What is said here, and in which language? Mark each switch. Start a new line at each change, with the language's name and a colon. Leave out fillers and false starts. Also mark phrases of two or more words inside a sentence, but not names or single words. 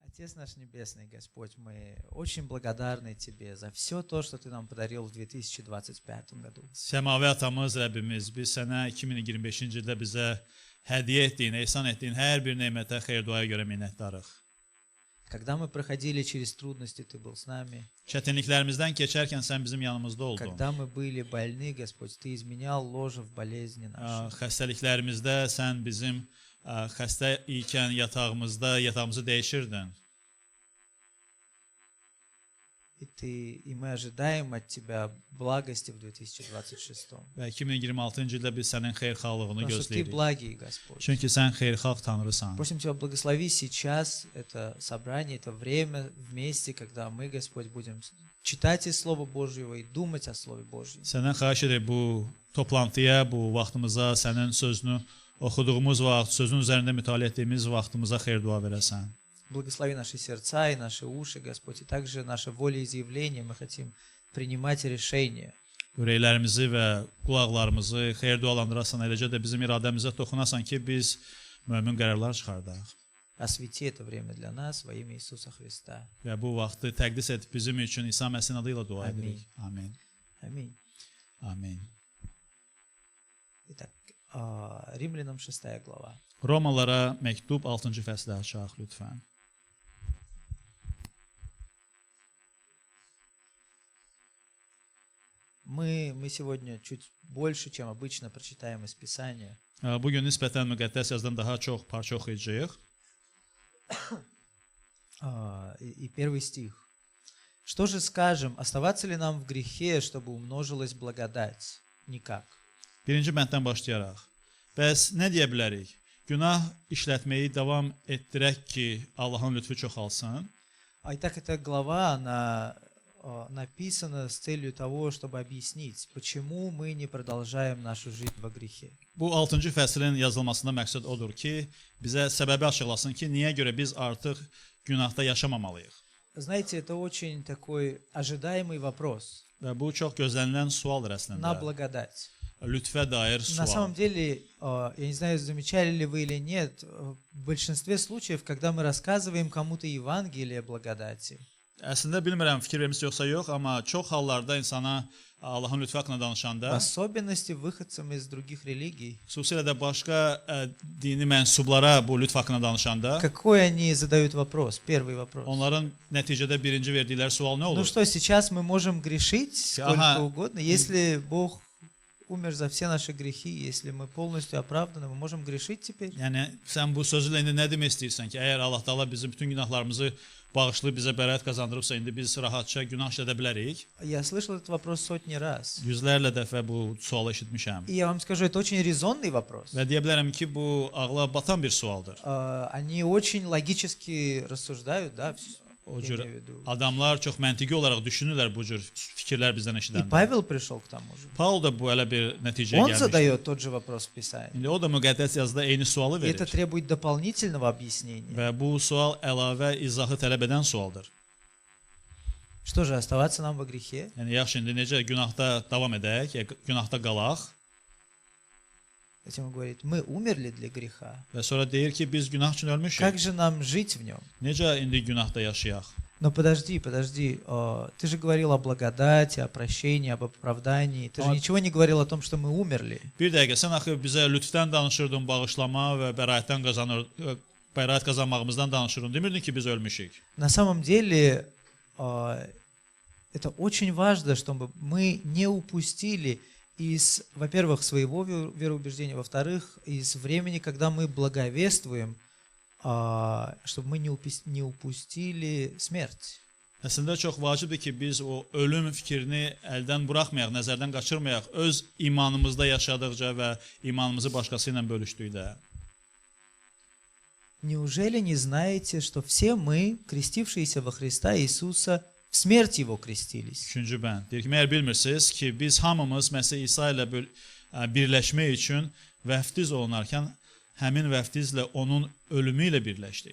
Russian: Отец наш Небесный, Господь, мы очень благодарны Тебе за все то, что Ты нам подарил в 2025 году.
Azerbaijani: Səmavi atamız Rəbbimiz, biz sənə 2025-ci ildə bizə hədiyyə etdiyin, ehsan etdiyin hər bir nemətə, xeyir-duaya görə minnətdarıq.
Russian: Когда мы проходили через трудности, Ты был с нами.
Azerbaijani: Çətinliklərimizdən keçərkən sən bizim yanımızda oldun.
Russian: Когда мы были больны, Господь, Ты изменял ложе в болезни наши.
Azerbaijani: Xəstəliklərimizdə sən bizim xəstə ikən yatağımızı dəyişirdin.
Russian: И мы ожидаем от Тебя благости в 2026.
Azerbaijani: Və 2026-cı ildə biz sənin xeyirxahlığını
Russian: Потому что Ты
Azerbaijani: gözləyirik.
Russian: благий, Господь.
Azerbaijani: Çünki sən xeyirxalq Tanrısan.
Russian: Просим Тебя, благослови сейчас это собрание, это время вместе, когда мы, Господь, будем читать из Слова Божьего и думать о Слове Божьем.
Azerbaijani: Səndən xahiş edirik bu toplantıya, bu vaxtımıza, sənin sözünü oxuduğumuz vaxt, sözün üzərində mütaliə etdiyimiz vaxtımıza xeyir-dua verəsən.
Russian: Благослови наши сердца и наши уши, Господь, и также наше волеизъявление. Мы хотим принимать решения.
Azerbaijani: Ürəklərimizi və qulaqlarımızı xeyir-dualandırasan, eləcə də bizim iradəmizə toxunasan ki, biz mömin qərarlar çıxardaq.
Russian: Освети это время для нас во имя Иисуса Христа.
Azerbaijani: Və bu vaxtı təqdis et bizim üçün İsa Məsihin adı ilə dua edirik. Amin.
Russian: Аминь.
Azerbaijani: Amin.
Russian: Итак, Римлянам 6 глава.
Azerbaijani: Romalara məktub 6-cı fəsli açaq lütfən.
Russian: Мы сегодня чуть больше, чем обычно, прочитаем из Писания.
Azerbaijani: Bugün nisbətən müqəddəs yazıdan daha çox parça oxuyacağıq.
Russian: И первый стих. Что же скажем, оставаться ли нам в грехе, чтобы умножилась благодать? Никак.
Azerbaijani: Birinci bənddən başlayaraq. Bəs nə deyə bilərik? Günah işlətməyi davam etdirək ki, Allahın lütfü çoxalsın.
Russian: Итак, эта глава, она написана с целью того, чтобы объяснить, почему мы не продолжаем нашу жизнь во грехе.
Azerbaijani: Bu 6-cı fəslin yazılmasında məqsəd odur ki, bizə səbəbi açıqlasın ki, niyə görə biz artıq günahda yaşamamalıyıq.
Russian: Знаете, это очень такой ожидаемый вопрос.
Azerbaijani: Və bu çox gözlənilən sualdır
Russian: На
Azerbaijani: əslində.
Russian: благодать.
Azerbaijani: Lütfə dair
Russian: На
Azerbaijani: sual.
Russian: самом деле, я не знаю, замечали ли вы или нет, в большинстве случаев, когда мы рассказываем кому-то Евангелие благодати,
Azerbaijani: Əslində bilmirəm fikir vermisiniz yoxsa yox, amma çox hallarda insana Allahın lütfü haqqında
Russian: в
Azerbaijani: danışanda,
Russian: особенности выходцам из других религий,
Azerbaijani: xüsusilə də başqa dini mənsublara bu lütf haqqında danışanda,
Russian: какой они задают вопрос? Первый вопрос.
Azerbaijani: onların nəticədə birinci verdikləri sual nə
Russian: Ну
Azerbaijani: olur?
Russian: что, сейчас мы можем грешить сколько Ага. угодно, если Бог умер за все наши грехи, если мы полностью оправданы, мы можем грешить теперь?
Azerbaijani: Yəni sən bu sözlə indi nə demək istəyirsən ki, əgər Allah Taala bizim bütün günahlarımızı bağışlayıb bizə bəraət qazandırıbsa, indi biz rahatca günah işlədə bilərik?
Russian: Я слышал этот вопрос сотни раз.
Azerbaijani: Yüzlərlə dəfə bu sualı eşitmişəm.
Russian: И я вам скажу, это очень резонный вопрос.
Azerbaijani: Və deyə bilərəm ki, bu ağla batan bir sualdır.
Russian: Они очень логически рассуждают, да,
Azerbaijani: O
Russian: я
Azerbaijani: cür
Russian: имею в виду.
Azerbaijani: adamlar çox məntiqi olaraq düşünürlər bu cür fikirlər bizdən
Russian: И
Azerbaijani: eşidəndə.
Russian: Павел пришел к тому же.
Azerbaijani: Paul da bu elə bir nəticəyə
Russian: Он
Azerbaijani: gəlmişdi.
Russian: задает тот же вопрос в Писании.
Azerbaijani: İndi o da müqəddəs yazıda eyni sualı
Russian: И это
Azerbaijani: verir.
Russian: требует дополнительного объяснения.
Azerbaijani: Və bu sual əlavə izahı tələb edən sualdır.
Russian: Что же, оставаться нам во грехе?
Azerbaijani: Yəni yaxşı indi necə günahda davam edək, günahda qalaq
Russian: Затем он говорит, мы умерли для греха.
Azerbaijani: və sonra deyir ki, biz günah üçün ölmüşük.
Russian: Как же нам жить в нем?
Azerbaijani: Necə indi günahda yaşayaq?
Russian: Но подожди, ты же говорил о благодати, о прощении, об оправдании. Ты же Вот. ничего не говорил о том, что мы умерли.
Azerbaijani: Bir dəqiqə, sən axı bizə lütfdən danışırdın, bağışlama və bəraət qazanmağımızdan danışırdın. Demirdin ki, biz ölmüşük.
Russian: На самом деле, это очень важно, чтобы мы не упустили из, во-первых, своего вероубеждения, во-вторых, из времени, когда мы благовествуем, чтобы мы не упустили смерть.
Azerbaijani: Əslində çox vacibdir ki, biz o ölüm fikrini əldən buraxmayaq, nəzərdən qaçırmayaq, öz imanımızda yaşadıqca və imanımızı başqası ilə bölüşdükdə.
Russian: Неужели не знаете, что все мы, крестившиеся во Христа Иисуса, в смерть Его крестились?
Azerbaijani: Üçüncü bənd. Deyir ki, məyər bilmirsiniz ki, biz hamımız Məsih İsa ilə birləşmək üçün vəftiz olunarkən həmin vəftizlə onun ölümü ilə birləşdik.